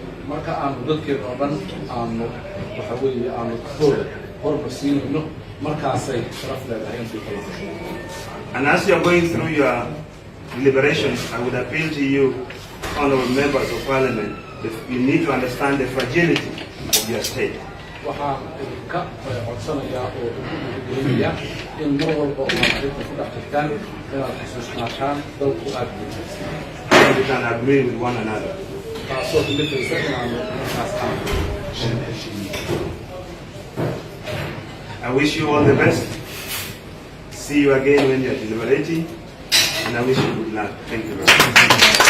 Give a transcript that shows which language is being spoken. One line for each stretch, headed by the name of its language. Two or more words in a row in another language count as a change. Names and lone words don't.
English: And as you are going through your deliberations, I would appeal to you, honorable members of Parliament, that you need to understand the fragility of your state.
Somali: waxaan ka codsanayaa oo ugu dhiirigelinayaa in mar walba oo arrinta ku dhex jirtaan inaad xusuusnaataan dalku aad guulaysa.
English: We can agree with one another.
Somali: taasoo kulifaysa inaanu markaas aanu
English: I wish you all the best. See you again when you are deliberating, and I wish you good luck. Thank you very much.